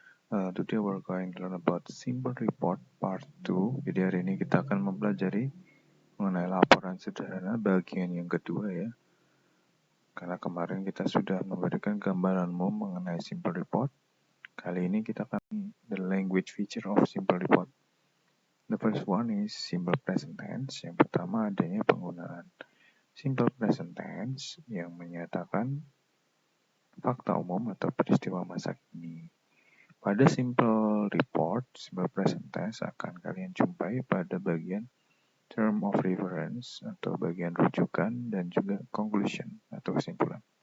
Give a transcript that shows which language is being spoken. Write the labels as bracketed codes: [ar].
[en] Today we're going to learn about simple report part 2. [id] Jadi hari ini kita akan mempelajari mengenai laporan sederhana bagian yang kedua ya. Karena kemarin kita sudah memberikan gambaran umum mengenai simple report. Kali ini kita akan [en] the language feature of simple report. The first one is simple present tense. [id] Yang pertama adanya penggunaan simple present tense yang menyatakan fakta umum atau peristiwa masa kini. Pada simple report, simple present tense akan kalian jumpai pada bagian term of reference atau bagian rujukan dan juga conclusion atau kesimpulan.